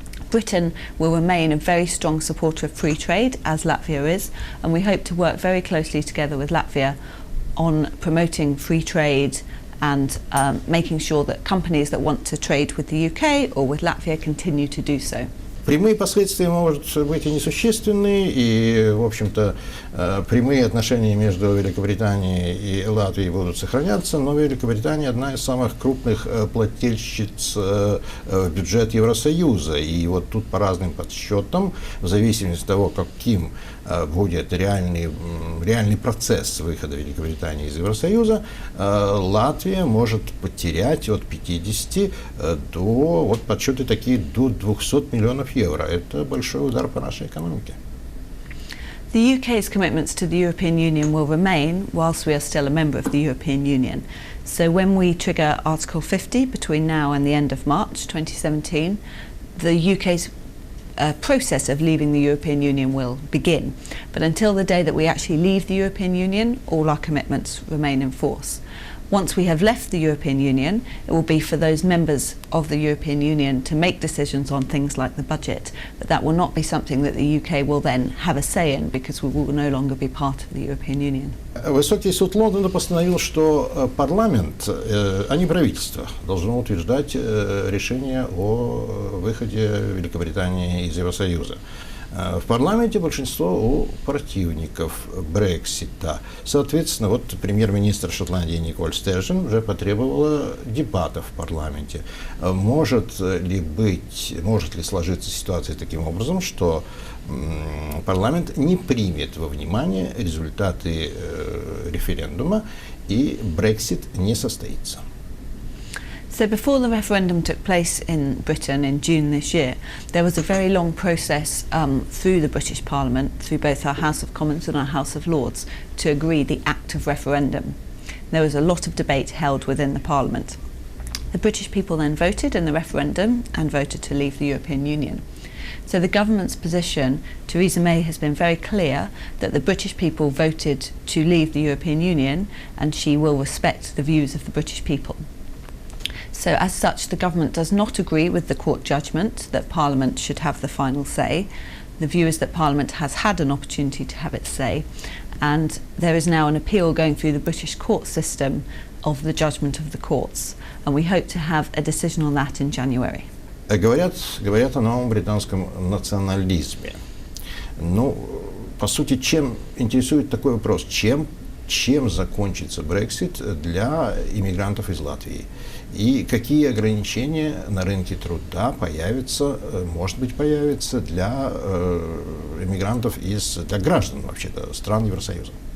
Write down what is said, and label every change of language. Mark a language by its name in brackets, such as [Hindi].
[English] Britain will remain a very strong supporter of free trade, as Latvia is, and we hope to work very closely together with Latvia on promoting free trade and making sure that companies that want to trade with the UK or with Latvia continue to do so. [Russian] Прямые последствия могут быть и несущественные, и, в общем-то, прямые отношения между Великобританией и Латвией будут сохраняться, но Великобритания одна из самых крупных плательщиц в бюджет Евросоюза. И вот тут по разным подсчетам, в зависимости от того, каким будет реальный процесс выхода Великобритании из Евросоюза, Латвия может потерять от 50 до, вот подсчеты такие, до 200 миллионов евро. Это большой удар по нашей экономике. [English] The UK's commitments to the European Union will remain whilst we are still a member of the European Union. So when we trigger Article 50 between now and the end of March 2017, the UK's process of leaving the European Union will begin. But until the day that we actually leave the European Union, all our commitments remain in force. Once we have left the European Union, it will be for those members of the European Union to make decisions on things like the budget, but that will not be something that the UK will then have a say in, because we will no longer be part of the European Union. [Russian] Высокий суд Лондона постановил, что парламент, а не правительство, должно утверждать решение о выходе Великобритании из Евросоюза. В парламенте большинство у противников Брексита. Соответственно, вот премьер-министр Шотландии Николь Стерджен уже потребовала дебатов в парламенте. Может ли сложиться ситуация таким образом, что парламент не примет во внимание результаты референдума и Брексит не состоится? [English] So before the referendum took place in Britain in June this year, there was a very long process through the British Parliament, through both our House of Commons and our House of Lords, to agree the act of referendum. There was a lot of debate held within the Parliament. The British people then voted in the referendum and voted to leave the European Union. So the government's position, Theresa May, has been very clear that the British people voted to leave the European Union and she will respect the views of the British people. So as such, the government does not agree with the court judgment that Parliament should have the final say. The view is that Parliament has had an opportunity to have its say, and there is now an appeal going through the British court system of the judgment of the courts, and we hope to have a decision on that in January. [Russian] Говорят о новом британском национализме. Ну, по сути, чем интересует такой вопрос? Чем закончится Брексит для иммигрантов из Латвии? И какие ограничения на рынке труда появятся, может быть, появятся для иммигрантов для граждан, вообще-то, стран Евросоюза?